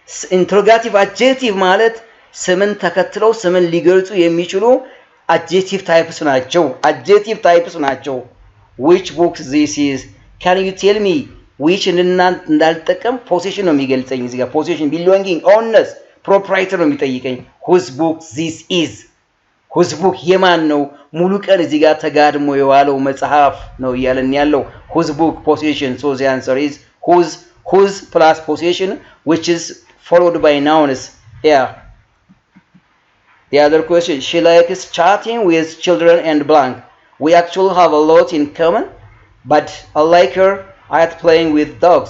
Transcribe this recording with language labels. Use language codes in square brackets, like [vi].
[en] interrogative adjective [am] ማለት ስምን ተከትለው ስምን ሊገልጹ የሚችሉ adjective [en] types ናቸው። which book this is? can you tell me? which [am] እንዳልጠቀም possession ነው የሚገልጸኝ። እዚህ ጋር [en] possession belonging owners proprietor [am] ነው የሚጠይቀኝ። [en] whose book this is? whose book [am] የማን ነው? ሙሉ ቀን እዚህ ጋር ተጋድሞ የዋለው መጽሐፍ ነው እያለን ያለው [en] whose book possession. so the answer is whose plus possession which is followed by nouns. yeah the other question, she likes chatting with children and blank. we actually have a lot in common but I like her at playing with dogs.